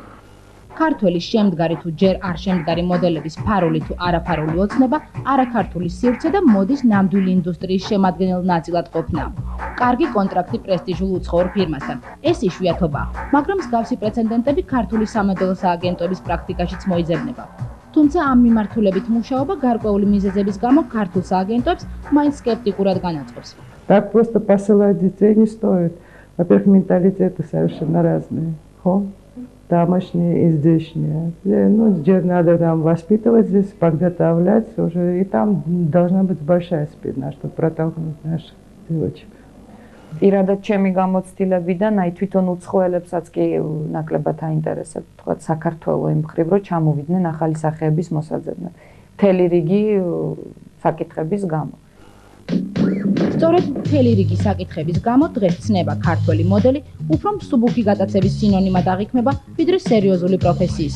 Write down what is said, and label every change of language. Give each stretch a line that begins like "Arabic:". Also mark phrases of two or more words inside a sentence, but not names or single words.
Georgian: ქართველი შემდგარი თუ ჯერ არ შემდგარი მოდელების ფარული თუ არაფარული ოცნება არაქართული სივრცე და მოდის ნამდვილი ინდუსტრიის შემადგენელ ნაწილად ყოფნა. კარგი კონტრაქტი პრესტიჟულ უცხოურ ფირმასთან. ეს იშვიათობაა, მაგრამ მსგავსი პრეცედენტები ქართული სამოდელო სააგენტოების პრაქტიკაშიც მოიძებნება. თუმცა ამ მიმართულებით მუშაობა გარკვეული მიზეზების გამო ქართულ სააგენტოებს მაინც скептикурად განაწყობს.
Russian: Так просто посылать детей не стоит. Во-первых, менталитеты совершенно разные. Хо? Домашние и здешние. Ну, здесь надо там воспитывать, здесь подготовлять уже. И там должна быть большая спина, чтобы протолкнуть наших девочек.
Georgian: პირადად ჩემი გამოცდილებიდან, აი თვითონ უცხოელებსაც კი ნაკლებად აინტერესებთ, თქვათ საქართველოს იმ მხრივ, რომ ჩამოვიდნენ ახალი სახეების მოსაძებნად. მთელი რიგი საკითხების გამო. სწორედ მთელი რიგი საკითხების გამო დღეს ცნება ქართველი მოდელი უფრო მსუბუქი გატაცების სინონიმად აღიქმება, ვიდრე სერიოზული პროფესიის.